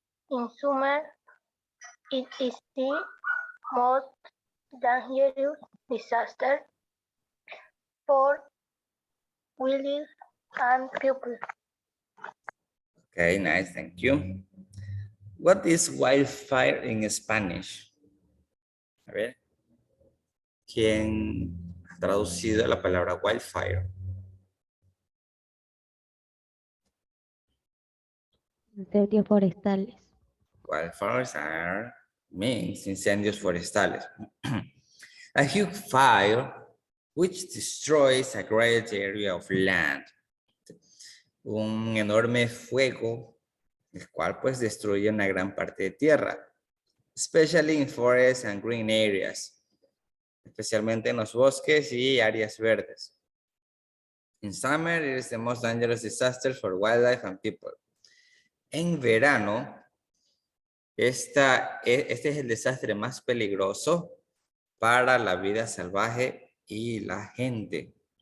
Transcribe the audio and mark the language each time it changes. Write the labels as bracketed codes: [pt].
[en] In summer, it is the most dangerous disaster for wildlife and people. Okay, nice, thank you. What is wildfire in Spanish? [es] A ver, ¿quién ha traducido la palabra wildfire? Incendios forestales. [en] Wildfires means [es] incendios forestales. [en] A huge fire which destroys a great area of land. [es] Un enorme fuego, el cual pues destruye una gran parte de tierra. [en] Especially in forests and green areas. [es] Especialmente en los bosques y áreas verdes. [en] In summer, it is the most dangerous disaster for wildlife and people. [es] En verano, este es el desastre más peligroso para la vida salvaje y la gente.